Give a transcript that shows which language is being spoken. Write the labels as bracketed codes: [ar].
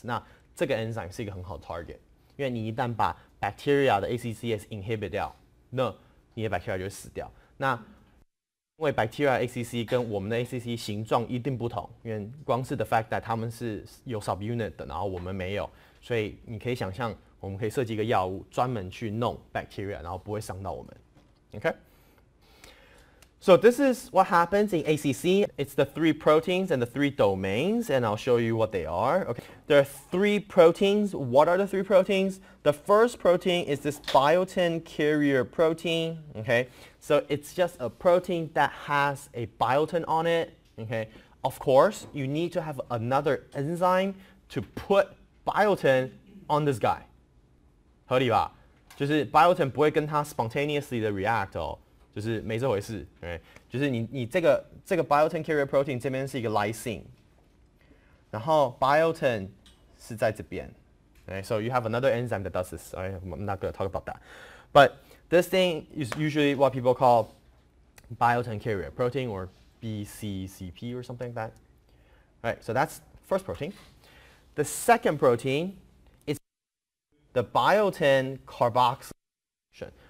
[zh] 那这个 enzyme 是一个很好的 target， 因为你一旦把 bacteria 的 ACCase inhibit 掉，那你的 bacteria 就会死掉。那因为 bacteria ACC 跟我们的 ACC 形状一定不同，因为光是 [en] the fact that [zh] 它们是有 subunit 的，然后我们没有，所以你可以想象，我们可以设计一个药物专门去弄 bacteria， 然后不会伤到我们。 [en] Okay? So this is what happens in ACC. It's the 3 proteins and the 3 domains, and I'll show you what they are. Okay. There are 3 proteins. What are the 3 proteins? The first protein is this biotin carrier protein. Okay. So it's just a protein that has a biotin on it. Okay. Of course, you need to have another enzyme to put biotin on this guy. [zh] 合理吧？就是 biotin 不会跟它 spontaneously 的 react 哦。就是没这回事，对，就是你这个 biotin carrier protein 这边是一个 lysine， 然后 biotin 是在这边 [en] Okay, so you have another enzyme that does this. Right? I'm not going to talk about that. But this thing is usually what people call biotin carrier protein, or BCCP or something like that. Right, so that's first protein. The second protein is the biotin carboxylation.